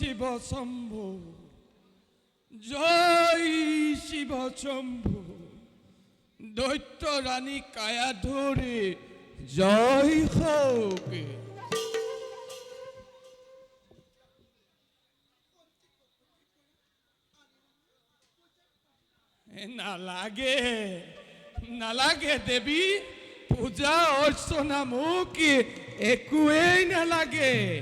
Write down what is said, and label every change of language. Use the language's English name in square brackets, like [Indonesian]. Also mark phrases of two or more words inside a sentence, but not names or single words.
[Assamese] শম্ভু, জয় শিব শম্ভু। দৈত্য রানী কায়া ধরে জয় হোক। নালাগে নালাগে দেবী, পূজা অর্চনা মুখ একোৱেই নালাগে।